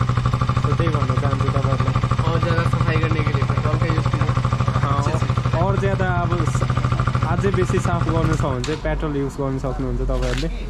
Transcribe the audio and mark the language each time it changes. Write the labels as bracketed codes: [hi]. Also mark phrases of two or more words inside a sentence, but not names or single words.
[ne] सो त्यही भन्न चाहन्छु तपाईँहरूलाई। [hi] और ज़्यादा सफाई करने के लिए पेट्रोल का यूज़ कीजिए। और ज्यादा [ne] अब अझै बेसी साफ गर्नु छ भने चाहिँ पेट्रोल युज गर्न सक्नुहुन्छ तपाईँहरूले।